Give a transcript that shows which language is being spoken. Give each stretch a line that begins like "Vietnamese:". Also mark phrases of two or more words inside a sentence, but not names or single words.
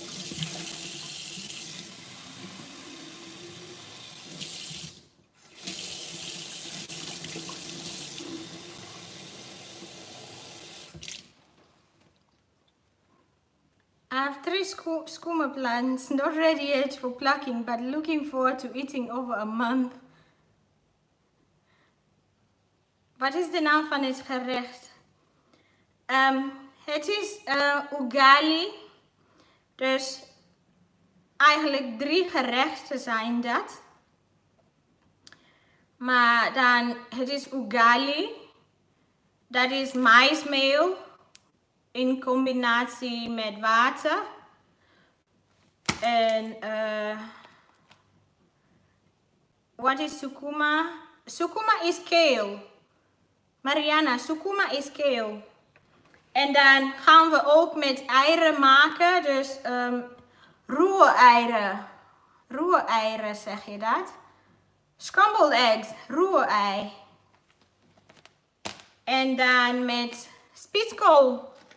English: I have 3 skooma plants, not ready yet for plucking, but looking forward to eating over a month.
Dutch: Wat is de naam van het gerecht? Het is ugali. Dus eigenlijk 3 gerechten zijn dat. Maar dan, het is ugali. Dat is maismeel in combinatie met water. En wat is sukuma? Sukuma is kale. Mariana, sukuma is kale. En dan gaan we ook met eieren maken. Dus ruwe eieren. Ruwe eieren, zeg je dat?
English: Scrambled eggs,
Dutch: ruwe ei. En dan met spitskool.